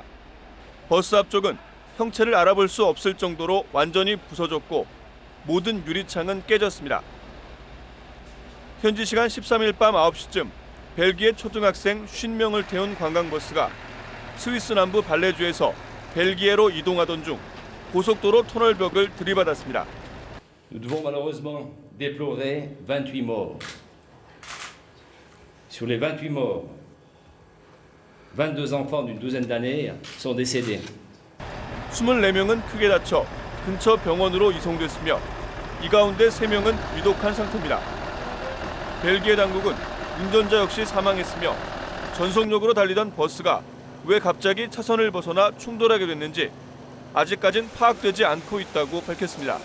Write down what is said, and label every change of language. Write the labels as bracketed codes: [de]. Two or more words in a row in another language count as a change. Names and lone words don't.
[ko] 버스 앞쪽은 형체를 알아볼 수 없을 정도로 완전히 부서졌고 모든 유리창은 깨졌습니다. 현지 시간 13일 밤 9시쯤 벨기에 초등학생 50명을 태운 관광버스가 스위스 남부 발레주에서 벨기에로 이동하던 중 고속도로 터널벽을 들이받았습니다. [fr] Nous devons malheureusement déplorer 28 morts. Sur les 28 morts, 22 enfants d'une douzaine d'années sont décédés. [ko] 24명은 크게 다쳐 근처 병원으로 이송됐으며 이 가운데 3명은 위독한 상태입니다. 벨기에 당국은 운전자 역시 사망했으며 전속력으로 달리던 버스가 왜 갑자기 차선을 벗어나 충돌하게 됐는지 아직까진 파악되지 않고 있다고 밝혔습니다.